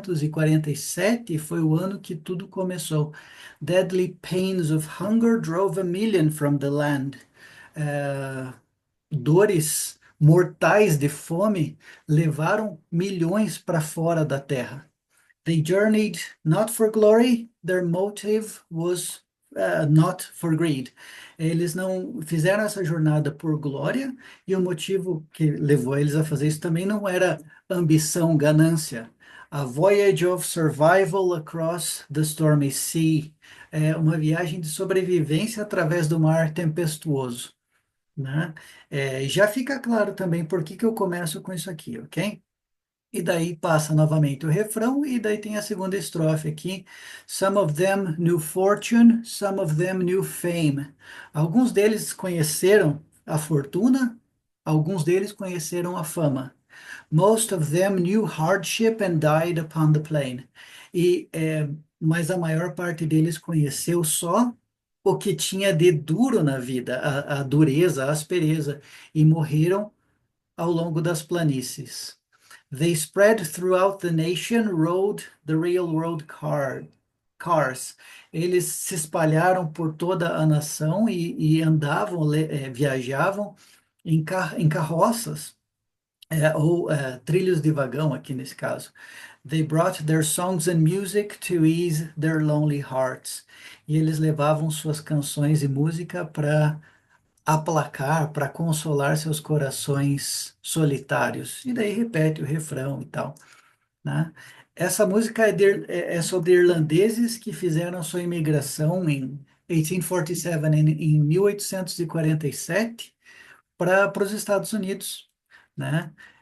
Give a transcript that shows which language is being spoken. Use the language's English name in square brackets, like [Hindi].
[Portuguese] 1847 foi o ano que tudo começou. [English] Deadly pains of hunger drove a million from the land. [Portuguese] É, dores mortais de fome levaram milhões para fora da terra. [English] They journeyed not for glory, their motive was not for greed. [Portuguese] Eles não fizeram essa jornada por glória, e o motivo que levou eles a fazer isso também não era ambição, ganância. [English] A voyage of survival across the stormy sea. [Portuguese] É uma viagem de sobrevivência através do mar tempestuoso, né? Já fica claro também por que que eu começo com isso aqui, ok? E daí passa novamente o refrão, e daí tem a segunda estrofe aqui. [English] Some of them knew fortune, some of them knew fame. [Portuguese] Alguns deles conheceram a fortuna, alguns deles conheceram a fama. [English] Most of them knew hardship and died upon the plain. E [Portuguese] mas a maior parte deles conheceu só o que tinha de duro na vida, a dureza, a aspereza, e morreram ao longo das planícies. [English] They spread throughout the nation, rode the railroad cars. [Portuguese] Eles se espalharam por toda a nação e andavam, viajavam em carroças, ou trilhos de vagão aqui nesse caso. [English] They brought their songs and music to ease their lonely hearts. [Portuguese] E eles levavam suas canções e música para aplacar, para consolar seus corações solitários. E daí repete o refrão e tal, né? Essa música é sobre irlandeses que fizeram sua imigração em 1847, em 1847, para os Estados Unidos, né?